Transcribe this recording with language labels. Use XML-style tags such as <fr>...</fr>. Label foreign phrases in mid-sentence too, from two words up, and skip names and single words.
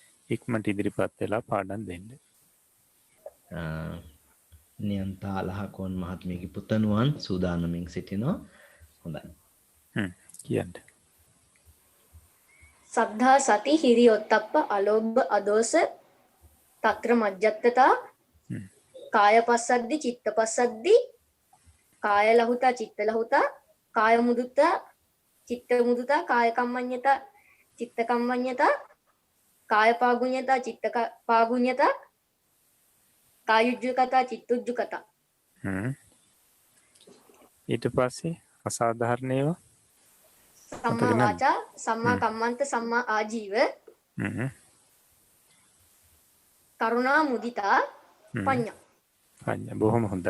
<si>ඉක්මනට ඉදිරිපත් වෙලා පාඩම් දෙන්න. නියන්තා ලහකොන් මහත්මියගේ පුතණුවන් සූදානමින් සිටිනවා. හොඳයි. කියන්න.</si> <pi>සද්ධා සති හිරි ඔත්තප්ප අලෝභ අදෝස తත්‍ර මජ්ජත්තතා කාය පස්සද්දි චිත්ත පස්සද්දි කාය ලහුතා චිත්ත ලහුතා කාය මුදුතා චිත්ත මුදුතා කාය කම්මඤ්ඤතා චිත්ත කම්මඤ්ඤතා කාය පාගුඤ්ඤතා චිත්ත පාගුඤ්ඤතා කායුජ්ජකතා චිත්තුජ්ජකතා.</pi> <si>ඊට පස්සේ අසාධාරණ ඒවා</si> <pi>සම්මා වාචා සම්මා කම්මන්ත සම්මා ආජීව කරුණා මුදිතා පඤ්ඤා.</pi> <si>බොහොම හොඳයි.</si>